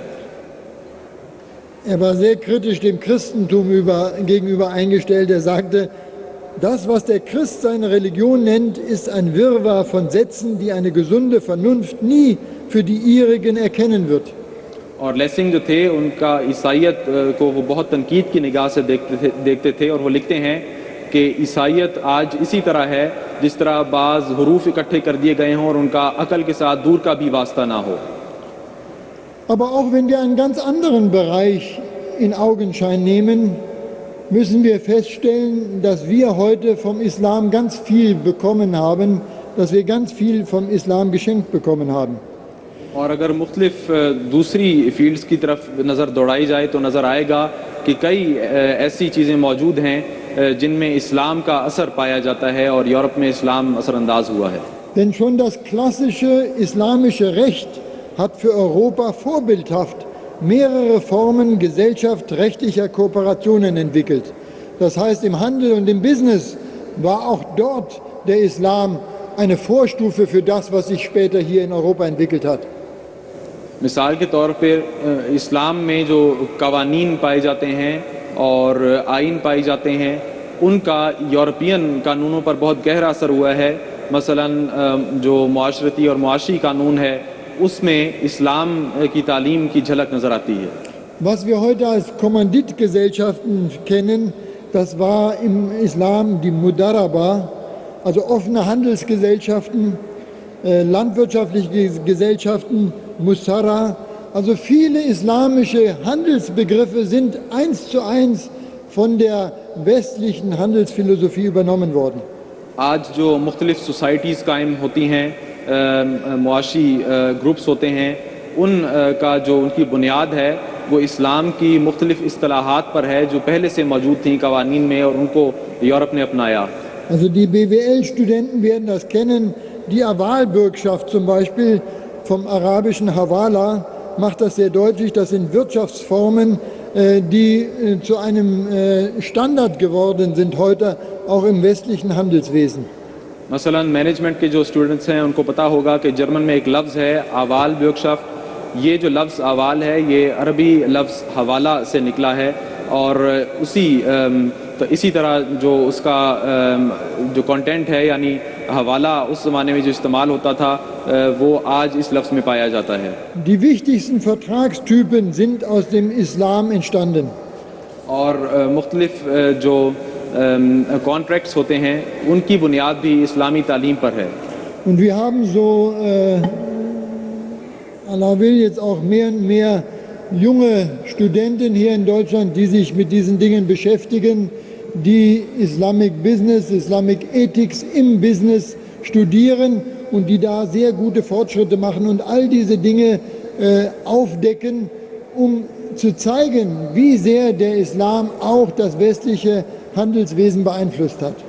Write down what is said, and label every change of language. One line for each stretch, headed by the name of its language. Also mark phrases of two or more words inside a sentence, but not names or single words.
German: Er war sehr kritisch dem Christentum gegenüber eingestellt. Er sagte, das, was der Christ seine Religion nennt, ist ein Wirrwarr von Sätzen, die eine gesunde Vernunft nie für die ihrigen erkennen wird.
Urdu: اور لیسنگ جو تھے ان کا عیسائیت کو وہ بہت تنقید کی نگاہ سے دیکھتے تھے، اور وہ لکھتے ہیں کہ عیسائیت آج اسی طرح ہے جس طرح بعض حروف اکٹھے کر دیے گئے ہوں اور ان کا عقل کے ساتھ دور کا بھی واسطہ نہ ہو.
German: Aber auch wenn wir einen ganz anderen Bereich in Augenschein nehmen, müssen wir feststellen, dass wir heute vom Islam ganz viel bekommen haben, dass wir ganz viel vom Islam geschenkt bekommen haben.
Urdu: اور اگر مختلف دوسری فیلڈز کی طرف نظر دوڑائی جائے تو نظر آئے گا کہ کئی ایسی چیزیں موجود ہیں جن میں اسلام کا اثر پایا جاتا ہے اور یورپ میں اسلام اثرانداز ہوا ہے.
German: Denn schon das klassische islamische Recht hat für Europa vorbildhaft mehrere Formen gesellschaftsrechtlicher Kooperationen entwickelt. Das heißt, im Handel und im Business war auch dort der Islam eine Vorstufe für das, was sich später hier in Europa entwickelt hat.
Urdu: مثال کے طور پر اسلام میں جو قوانین پائے جاتے ہیں اور آئین پائے جاتے ہیں ان کا یورپین قانونوں پر بہت گہرا اثر ہوا ہے. مثلاً جو معاشرتی اور معاشی قانون ہے اس میں اسلام کی تعلیم کی جھلک نظر آتی ہے.
German: Was wir heute als Kommanditgesellschaften kennen, das war im Islam die Mudaraba, also offene Handelsgesellschaften, landwirtschaftliche Gesellschaften, Musara. Also viele islamische Handelsbegriffe sind 1:1 von der westlichen Handelsphilosophie übernommen worden.
Urdu: آج جو مختلف سوسائٹیز قائم ہوتی ہیں، معاشی گروپس ہوتے ہیں، ان کا جو ان کی بنیاد ہے وہ اسلام کی مختلف اصطلاحات پر ہے جو پہلے سے موجود تھی قوانین میں اور ان کو یورپ نے اپنایا.
German: Also die BWL-Studenten werden das kennen. Die Avalbürgschaft zum Beispiel vom arabischen Hawala macht das sehr deutlich. Das sind Wirtschaftsformen, die zu einem Standard geworden sind heute auch im westlichen Handelswesen.
Urdu: مثلاً مینجمنٹ کے جو اسٹوڈنٹس ہیں ان کو پتا ہوگا کہ جرمن میں ایک لفظ ہے
German: Aval Bürgschaft.
Urdu: یہ جو لفظ آوال ہے یہ عربی لفظ حوالہ سے نکلا ہے اور اسی طرح جو اس کا جو کنٹینٹ ہے یعنی حوالہ اس زمانے میں جو استعمال ہوتا تھا وہ آج اس لفظ میں پایا جاتا ہے.
German: Die wichtigsten Vertragstypen sind aus dem Islam entstanden.
Urdu: اور مختلف جو کانٹریکٹس ہوتے ہیں ان کی بنیاد بھی اسلامی تعلیم پر ہے.
German: Und wir haben so, Allah will, jetzt auch mehr und mehr junge Studenten hier in Deutschland, die sich mit diesen Dingen beschäftigen, die
English: Islamic Business, Islamic Ethics
German: im Business studieren und die da sehr gute Fortschritte machen und all diese Dinge aufdecken, um zu zeigen, wie sehr der Islam auch das westliche Handelswesen beeinflusst hat.